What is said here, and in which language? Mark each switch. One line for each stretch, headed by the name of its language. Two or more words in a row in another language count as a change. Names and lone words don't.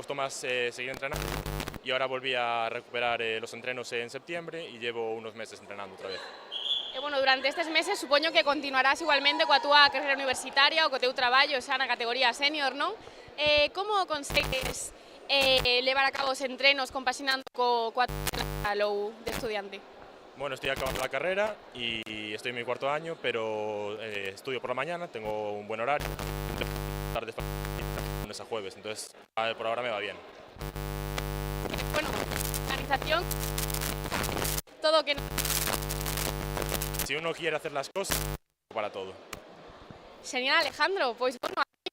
Spanish: costó más seguir entrenando y ahora volví a recuperar los entrenos en septiembre y llevo unos meses entrenando otra vez.
Galician: E, bueno, durante estes meses supoño que continuarás igualmente coa túa carreira universitaria ou co teu traballo xa na categoría senior, non? Como consegues levar a cabo os entrenos compaxinando coa túa low de estudiante?
Spanish: Bueno, estoy acabando la carrera y estoy en mi cuarto año, pero estudio por la mañana, tengo un buen horario, tardes lunes a jueves, entonces por ahora me va bien. Bueno, organización, todo que... Si uno quiere hacer las cosas, para todo. Genial, Alejandro,
Galician: pois, bueno,